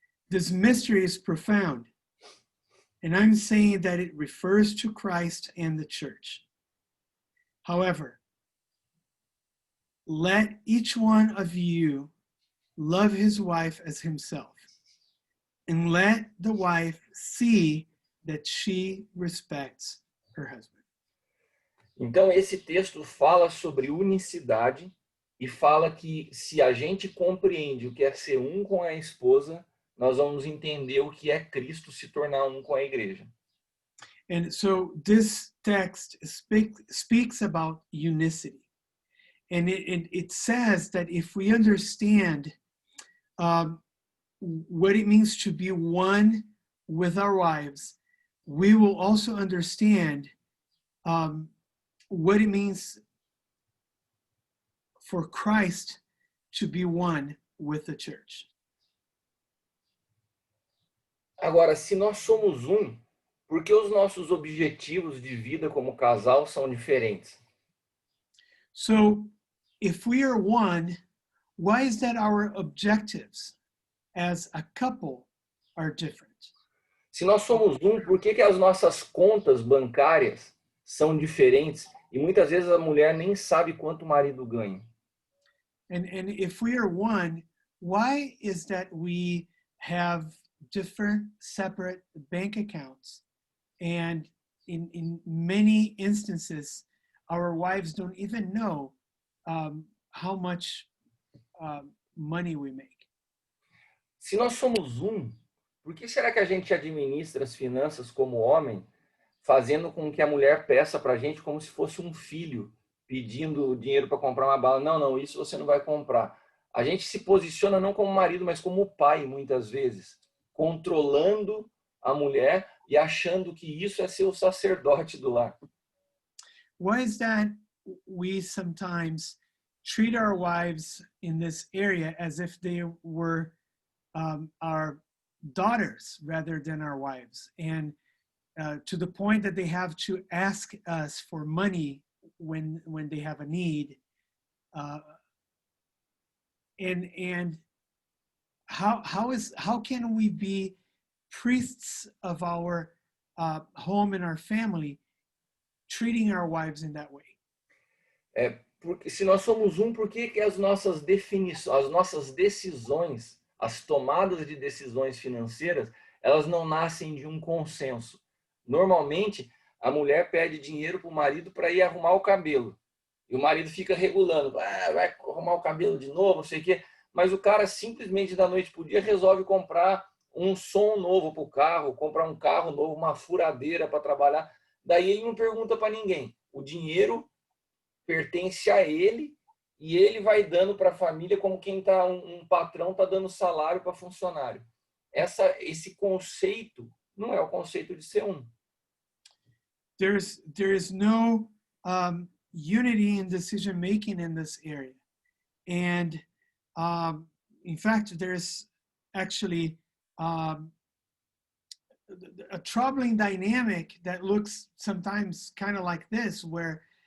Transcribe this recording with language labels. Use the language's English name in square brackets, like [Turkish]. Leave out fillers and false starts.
[English] This mystery is profound, and I'm saying that it refers to Christ and the church. However, let each one of you love his wife as himself, and let the wife see that she respects her husband. [Portuguese] Então, esse texto fala sobre unicidade e fala que se a gente compreende o que é ser um com a esposa, nós vamos entender o que é Cristo se tornar um com a igreja. [English] And so this text speaks about unicity. And it says that if we understand what it means to be one with our wives, we will also understand what it means for Christ to be one with the church. [Portuguese] Agora, se nós somos um, por que os nossos objetivos de vida como casal são diferentes? [English] So if we are one, why is that our objectives as a couple are different? [Portuguese] Se nós somos um, por que as nossas contas bancárias são diferentes e muitas vezes a mulher nem sabe quanto o marido ganha? [English] And if we are one, why is that we have different separate bank accounts? And in many instances, our wives don't even know how much money we make. [Portuguese] Se nós somos um, por que será que a gente administra as finanças como homem, fazendo com que a mulher peça para a gente como se fosse um filho, pedindo dinheiro para comprar uma bala? Não, não, isso você não vai comprar. A gente se posiciona não como marido, mas como pai, muitas vezes, controlando a mulher e achando que isso é ser o sacerdote do lar. [English] Why is that we sometimes treat our wives in this area as if they were our daughters rather than our wives, and to the point that they have to ask us for money when they have a need, and how can we be priests of our home and our family, treating our wives in that way? [Portuguese] Porque se nós somos um, por que as nossas definições, as nossas decisões, as tomadas de decisões financeiras, elas não nascem de um consenso? Normalmente, a mulher pede dinheiro para o marido para ir arrumar o cabelo. E o marido fica regulando, vai arrumar o cabelo de novo, não sei o quê. Mas o cara simplesmente da noite para o dia resolve comprar um som novo para o carro, comprar um carro novo, uma furadeira para trabalhar. Daí ele não pergunta para ninguém. O dinheiro pertence a ele e ele vai dando para a família como quem está um patrão está dando salário para funcionário. Esse conceito não é o conceito de ser um. [English] There is no unity in decision making in this area, and in fact, there's actually a troubling dynamic that looks sometimes kind of like this, where